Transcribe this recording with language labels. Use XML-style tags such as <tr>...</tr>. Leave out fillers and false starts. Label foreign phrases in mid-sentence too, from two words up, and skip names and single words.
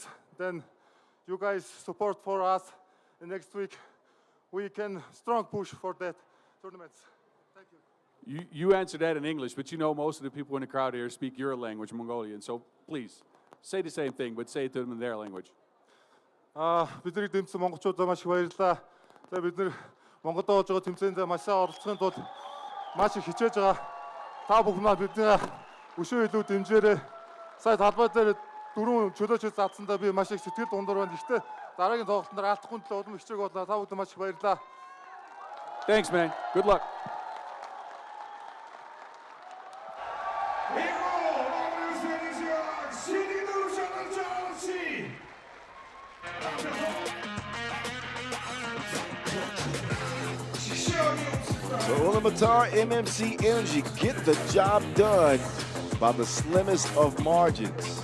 <en>Then you guys support for us. And next week we can strong push for that tournament. Thank you. You answered that in English, but you know most of the people in the crowd here speak your language, Mongolian. So please say the same thing, but say it to them in their language.</en> <mn>Бидний дэмжсэн монголчуудаа маш их баярлалаа. За бид нэр Монголд оож байгаа тэмцээнд маш сайн оролцохын тулд маш их хичээж байгаа. Та бүхэн бидний өшөө илүү дэмжээрэй. Сая талбай дээр 4 чөлөөч задсандаа би маш их сэтгэл дундуур байна. Гэхдээ дараагийн тоглолтод алдахгүй төлөө улам хичээг боллоо. Та бүхэнд маш их баярлалаа.</mn> <en>Thanks, man. Good luck. So Ulaanbaatar MMC Energy get the job done by the slimmest of margins.</en>